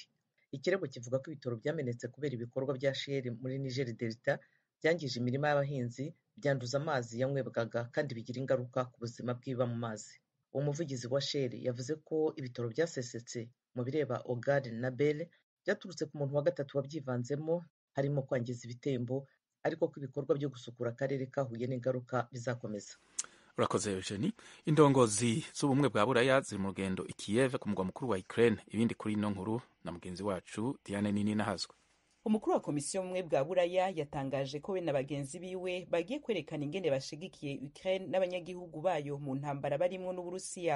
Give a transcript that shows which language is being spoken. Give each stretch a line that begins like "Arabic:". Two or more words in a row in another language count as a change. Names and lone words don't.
Kinyarwanda: Ikirego kivuga ko ibitoro byamenetse kubera ibikorwa bya Shell muri Niger Delta byangije imirima y'abahinzi, byanduza amazi yanywebwaga kandi bigira ingaruka ku buzima bw'ibiba mu mazi. Umuvugizi wa Shell yavuze ko ibitoro byasesetse mu bireba Ogale na Bele byaturutse ku muntu wa gatatu wabyivanzemo, harimo kwangiza ibitembo, ariko ko ibikorwa byo gusukura akarere kahuye n'ingaruka bizakomeza. Urakoze Eugenie.
Rundi: Indongozi z'ubumwe bwa Buraya ziri mu rugendo i Kiev ku mugwa mukuru wa Ukraine. Ibindi kuri ino nkuru na mugenzi wacu Diane Nini Nahazwe. Umukuru wa komisiyo y'ubumwe bwa Buraya yatangaje ko we na bagenzi biwe bagiye kwerekana ingene bashigikiye Ukraine n'abanyagihugu bayo mu ntambara barimwo n'Uburusiya.